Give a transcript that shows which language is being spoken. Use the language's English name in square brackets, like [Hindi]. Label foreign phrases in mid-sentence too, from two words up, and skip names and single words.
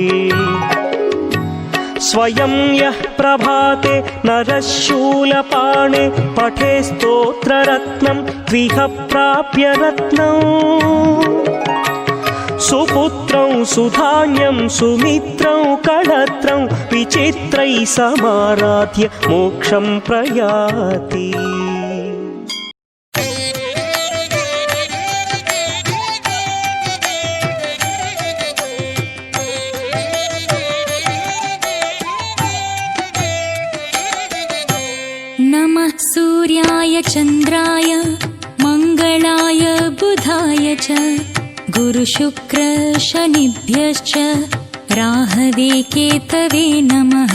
[Sanskrit] స్వయం యః ప్రభాతే నరశూలపాణే పఠే స్తోత్రరత్నం ద్విహ ప్రాప్య రత్నం. సుపుత్రం సుధాన్యం సుమిత్రం కళత్రం విచిత్రై సమారాధ్య మోక్షం ప్రయాతి. नमः सूर्याय चन्द्राय मङ्गलाय बुधाय च गुरुशुक्र शनिभ्यश्च राहवे केतवे नमः.